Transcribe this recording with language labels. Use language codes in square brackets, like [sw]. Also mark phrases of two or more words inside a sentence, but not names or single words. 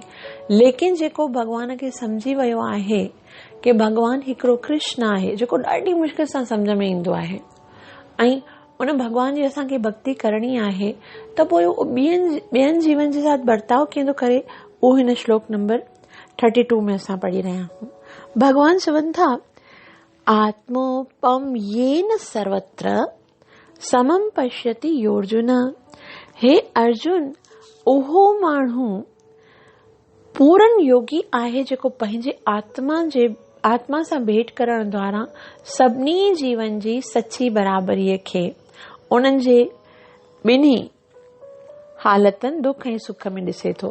[sd] लेकिन जेको भगवान खे सम्झी वियो आहे कि भगवान हिकिड़ो कृष्ण आहे, जेको ॾाढी मुश्किल सां सम्झ में ईंदो आहे, ऐं उन भगवान जी असांखे भक्ति करणी आहे, त पोइ ॿियनि जीवन जे साथ बर्ताव कीअं थो करे, उहो हिन श्लोक नंबर 32 में असां पढ़ी रहिया आहियूं। भगवान चवनि था, [sa] आत्मोपम येन सर्वत्र समम पश्यति योर्जुन। [sd] हे अर्जुन, उहो माण्हू पूरन योगी आहे जेको पंहिंजे आत्मा सां भेंट करण द्वारा सभिनी जीवन जी सची बराबरीअ खे उन्हनि जे ॿिन्ही हालतनि दुख ऐं सुख में ॾिसे थो।